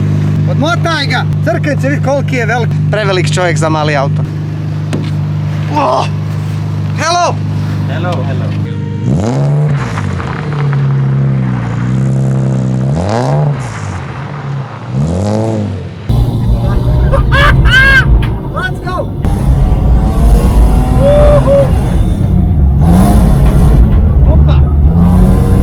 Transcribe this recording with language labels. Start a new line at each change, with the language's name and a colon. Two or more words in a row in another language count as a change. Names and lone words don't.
Croatian: Odmotaj ga! Crkajte, vidi koliki je velik. Prevelik čovjek za mali auto.
English: Hello! Hello. Let's go!
Croatian: Opa!